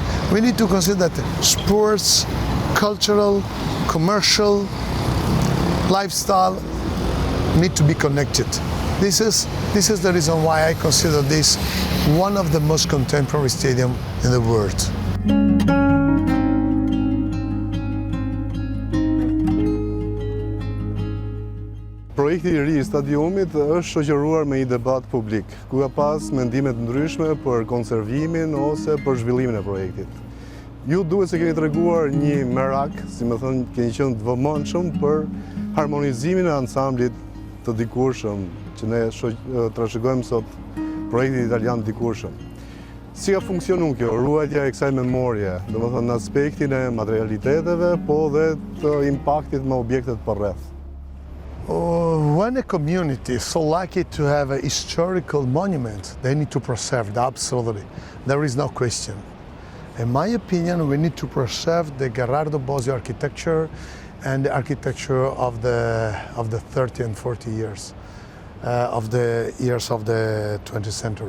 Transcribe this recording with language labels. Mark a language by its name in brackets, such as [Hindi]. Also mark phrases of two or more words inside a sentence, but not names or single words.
[English] We need to consider that sports, cultural, commercial, lifestyle need to be connected. This is the reason why I consider this one of the most contemporary stadium in the world. [Albanian] Projekti i ri i stadiumit është shoqëruar me një debat publik, ku ka pas mendime të ndryshme për konservimin ose për zhvillimin e projektit. Ju duhet se keni treguar një merak, si më thënë, keni qenë të vëmendshëm për harmonizimin e ansamblit të dikurshëm, që ne trashëgojmë sot projektit italian të dikurshëm. Si ka funksionuar kjo ruajtja e kësaj memorie, domethënë në aspektin e materialiteteve, po dhe të impaktit me objektet përreth? [English] When a community is so lucky to have a historical monument, they need to preserve it, absolutely. There is no question. In my opinion, we need to preserve the Gherardo Bosio architecture and the architecture of the 30 and 40 years, of the years of the 20th century.